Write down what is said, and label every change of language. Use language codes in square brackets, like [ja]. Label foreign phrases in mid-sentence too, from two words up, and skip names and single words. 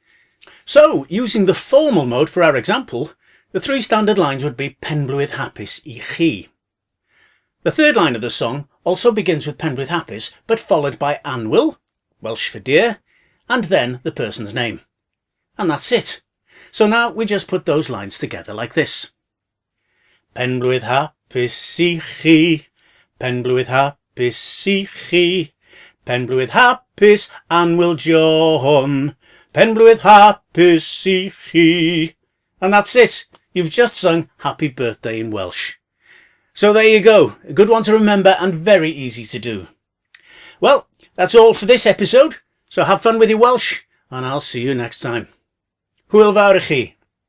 [en] So, using the formal mode for our example, the 3 standard lines would be [cy] Penblwydd hapus I chi. [en] The third line of the song also begins with [cy] Penblwydd hapus, [en] but followed by anwyl, Welsh for dear, and then the person's name. And that's it. So now we just put those lines together like this. [cy] Penblwydd hapus I chi, Penblwydd hapus I chi, Penblwydd hapus anwyl John, Penblwydd hapus I chi. [en] And that's it. You've just sung Happy Birthday in Welsh. So there you go. A good one to remember and very easy to do. Well, that's all for this episode. So have fun with your Welsh, and I'll see you next time. [cy] Hwyl fawr i chi.